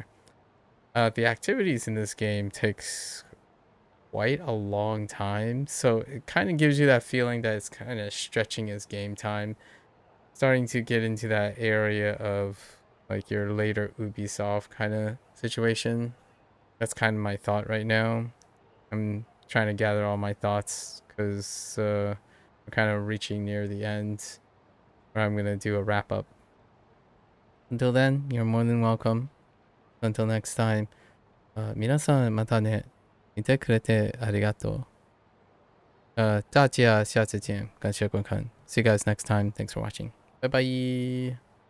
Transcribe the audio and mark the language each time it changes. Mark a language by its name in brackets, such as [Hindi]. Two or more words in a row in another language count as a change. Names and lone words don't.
[English] The activities in this game takes quite a long time, so it kind of gives you that feeling that it's kind of stretching as game time, starting to get into that area of like your later Ubisoft kind of situation. That's kind of my thought right now. I'm trying to gather all my thoughts because I'm kind of reaching near the end where I'm going to do a wrap up. Until then, you're more than welcome. Until next time, [Japanese] 皆さんまたね。見てくれてありがとう。 [Chinese] 大家下次见，感谢观看。 [English] See you guys next time. Thanks for watching. Bye bye.